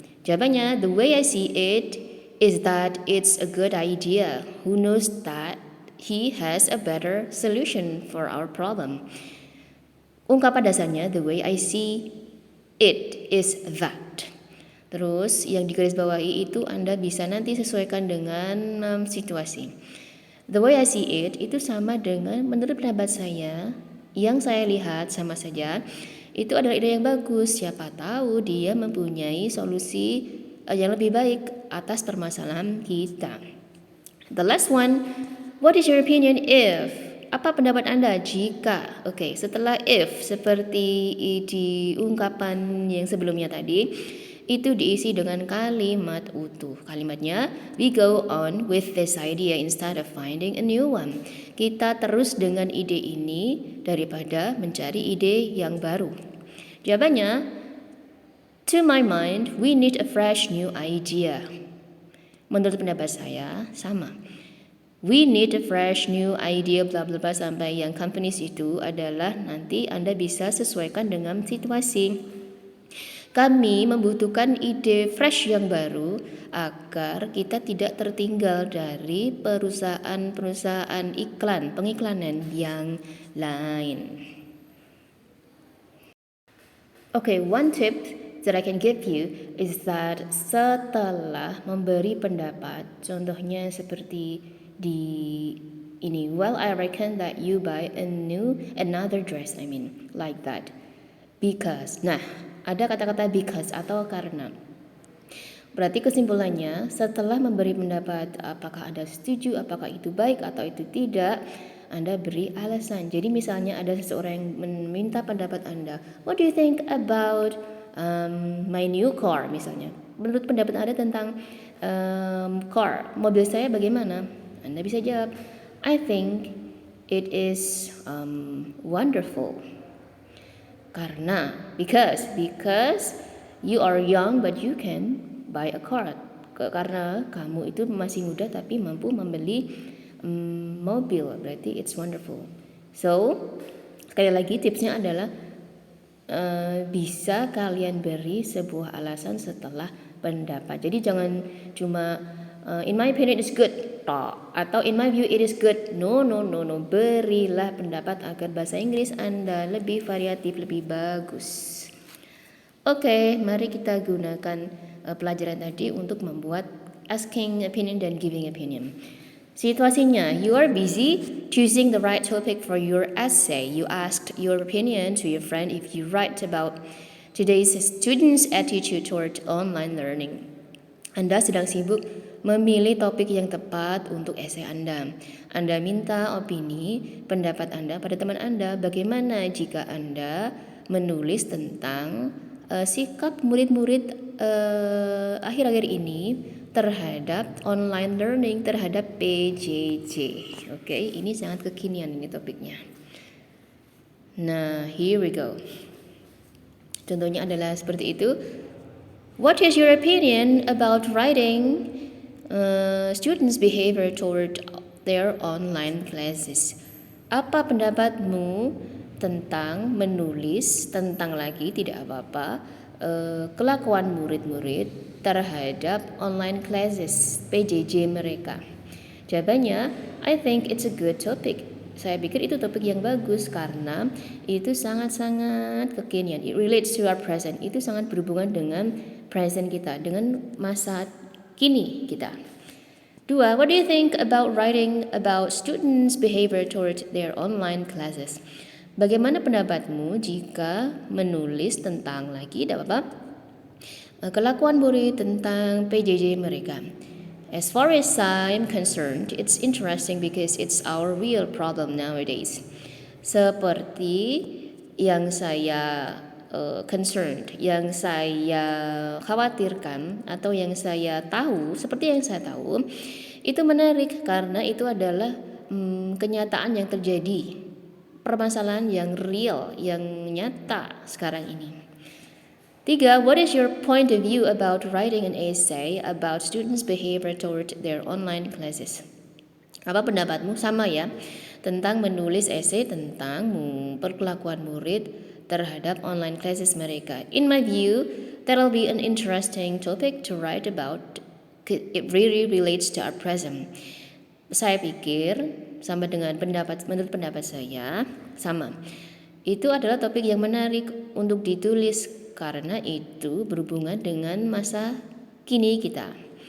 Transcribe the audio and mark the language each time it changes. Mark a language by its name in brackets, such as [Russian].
[Indonesian] Jawabannya, [English] the way I see it is that it's a good idea. Who knows that he has a better solution for our problem. [Indonesian] Ungkapan dasarnya, [English] the way I see it is that. [Indonesian] Terus yang digarisbawahi itu Anda bisa nanti sesuaikan dengan situasi. [English] The way I see it [Indonesian] itu sama dengan menurut pendapat saya, yang saya lihat sama saja. Itu adalah ide yang bagus. Siapa tahu dia mempunyai solusi yang lebih baik atas permasalahan kita. [English] The last one, what is your opinion if? [Indonesian] Apa pendapat Anda jika? Oke, setelah if seperti di ungkapan yang sebelumnya tadi, itu diisi dengan kalimat utuh. Kalimatnya, [English] we go on with this idea instead of finding a new one. [Indonesian] Kita terus dengan ide ini daripada mencari ide yang baru. Jawabannya, [English] to my mind, we need a fresh new idea. [Indonesian] Menurut pendapat saya, sama. [English] We need a fresh new idea, [Indonesian] bla bla bla, sampai yang companies itu adalah nanti Anda bisa sesuaikan dengan situasi. Kami membutuhkan ide fresh yang baru agar kita tidak tertinggal dari perusahaan-perusahaan pengiklanan yang lain. [English] Okay, one tip that I can give you is that [Indonesian] setelah memberi pendapat, contohnya seperti di ini, [English] well, I reckon that you buy another dress, like that. [Indonesian] Because, nah, ada kata-kata because atau karena. Berarti kesimpulannya, setelah memberi pendapat apakah Anda setuju, apakah itu baik atau itu tidak, Anda beri alasan. Jadi misalnya ada seseorang yang meminta pendapat Anda, [English] what do you think about my new car [Indonesian] misalnya? Menurut pendapat Anda tentang car, mobil saya bagaimana? Anda bisa jawab, [English] I think it is wonderful. [Indonesian] Karena, [English] because you are young but you can buy a car. [Indonesian] Karena kamu itu masih muda tapi mampu membeli mobil, berarti [English] it's wonderful. [Indonesian] So, sekali lagi tipsnya adalah bisa kalian beri sebuah alasan setelah pendapat. Jadi jangan cuma [English] in my opinion it's good atau in my view it is good. No. [Indonesian] Berilah pendapat agar bahasa Inggris Anda lebih variatif, lebih bagus. Oke, mari kita gunakan pelajaran tadi untuk membuat asking opinion dan giving opinion. [English] Situasinya, you are busy choosing the right topic for your essay. You asked your opinion to your friend if you write about today's students' attitude toward online learning. [Indonesian] Anda sedang sibuk memilih topik yang tepat untuk esai Anda. Anda minta opini, pendapat Anda pada teman Anda. Bagaimana jika Anda menulis tentang sikap murid-murid akhir-akhir ini terhadap online learning, terhadap PJJ. Oke, ini sangat kekinian ini topiknya. Nah, [English] here we go. [Indonesian] Contohnya adalah seperti itu. [English] What is your opinion about writing students' behavior toward their online classes? [Indonesian] Apa pendapatmu tentang menulis tentang lagi tidak apa-apa kelakuan murid-murid terhadap online classes PJJ mereka? Jawabannya, [English] I think it's a good topic. [Indonesian] Saya pikir itu topik yang bagus karena itu sangat-sangat kekinian. [English] It relates to our present. [Indonesian] Itu sangat berhubungan dengan present kita, dengan masa kini kita. 2. [English] What do you think about writing about students' behavior toward their online classes? [Indonesian] Bagaimana pendapatmu jika menulis tentang lagi, tidak apa-apa, kelakuan murid tentang PJJ mereka? [English] As far as I'm concerned, it's interesting because it's our real problem nowadays. [Indonesian] Seperti yang saya concerned, yang saya khawatirkan atau yang saya tahu, seperti yang saya tahu, itu menarik karena itu adalah kenyataan yang terjadi, permasalahan yang real, yang nyata sekarang ini. 3. [English] What is your point of view about writing an essay about students' behavior toward their online classes? [Indonesian] Apa pendapatmu? Sama ya, tentang menulis esai tentang perkelakuan murid terhadap online classes mereka. [English] In my view, that will be an interesting topic to write about. It really relates to our present. [Indonesian] Saya pikir sama dengan menurut pendapat saya sama. Itu adalah topik yang menarik untuk ditulis karena itu berhubungan dengan masa kini kita.